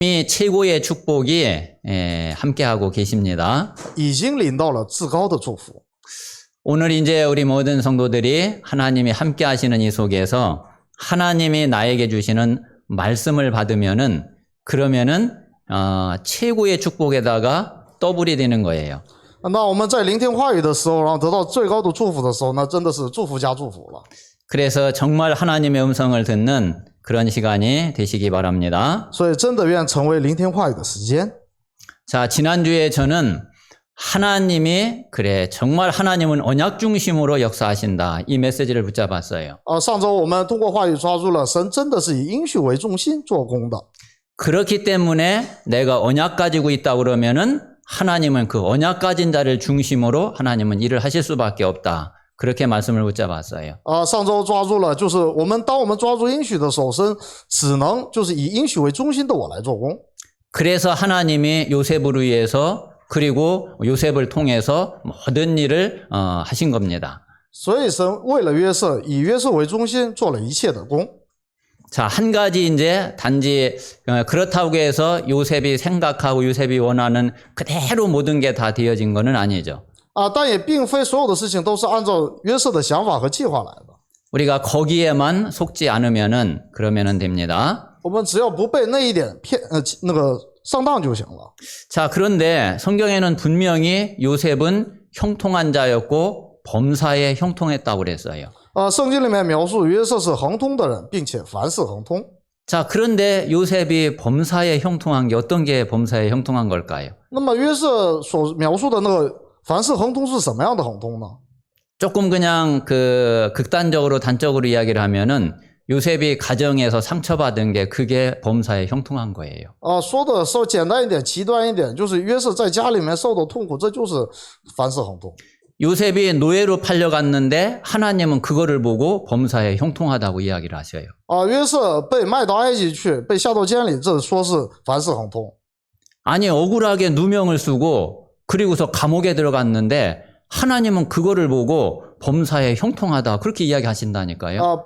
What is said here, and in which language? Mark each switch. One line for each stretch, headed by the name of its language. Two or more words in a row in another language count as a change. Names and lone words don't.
Korean: 이 최고의 축복이 함께하고 계십니다.
Chinese: 已经领到了至高的祝福。
Korean: 오늘 이제 우리 모든 성도들이 하나님이 함께하시는 이 속에서 하나님이 나에게 주시는 말씀을 받으면은 그러면은 최고의 축복에다가 더블이 되는 거예요.
Chinese: 那我们在聆听话语的时候，然后得到最高的祝福的时候，那真的是祝福加祝福了。
Korean: 그래서 정말 하나님의 음성을 듣는 그런 시간이 되시기 바랍니다.
Chinese: 所以真的愿成为聆听话语的时间。
Korean: 자, 지난주에 저는 하나님이 정말 하나님은 언약 중심으로 역사하신다. 이 메시지를 붙잡았어요.
Chinese: 上周我们通过话语抓住了神真的是以应许为中心做工的。
Korean: 그렇기 때문에 내가 언약 가지고 있다 그러면은 하나님은 그 언약 가진 자를 중심으로 하나님은 일을 하실 수밖에 없다. 그렇게 말씀을 붙잡았어요.
Chinese: 上周抓住了，就是当我们抓住应许的时候，神只能就是以应许为中心的我来做工。
Korean: 그래서 하나님이 요셉을 위해서 그리고 요셉을 통해서 모든 일을 하신 겁니다.
Chinese: 所以神为了约瑟，以约瑟为中心做了一切的工。
Korean: 자, 한 가지 이제 단지 그렇다고 해서 요셉이 생각하고 요셉이 원하는 그대로 모든 게 다 되어진 거는 아니죠.
Chinese: 但也并非所有的事情都是按照约瑟的想法和计划来的。
Korean: 우리가 거기에만 속지 않으면은 그러면은 됩니다.
Chinese: 我们只要不被那一点上当就行了。
Korean: 자, 그런데 성경에는 분명히 요셉은 형통한 자였고 범사에 형통했다고 그랬어요.
Chinese: 圣经里面描述约瑟是亨通的人，并且凡事亨通。
Korean: 자, 그런데 요셉이 범사에 형통한 게 어떤 게 범사에 형통한 걸까요?
Chinese: 那么约瑟所描述的那个凡事亨通是什么样的亨通呢？
Korean: 조금 그냥 극단적으로 단적으로 이야기를 하면은 요셉이 가정에서 상처받은 게 그게 범사에 형통한 거예요.
Chinese: 说的稍简单一点，极端一点，就是约瑟在家里面受的痛苦，这就是凡事亨通。
Korean: 요셉이 노예로 팔려갔는데 하나님은 그거를 보고 범사에 형통하다고 이야기를 하셔요.
Chinese: 约瑟被卖到埃及去，被下到监里，这说是凡事亨通。
Korean: 아니 억울하게 누명을 쓰고 그리고서 감옥에 들어갔는데 하나님은 그거를 보고 범사에 형통하다 그렇게 이야기하신다니까요.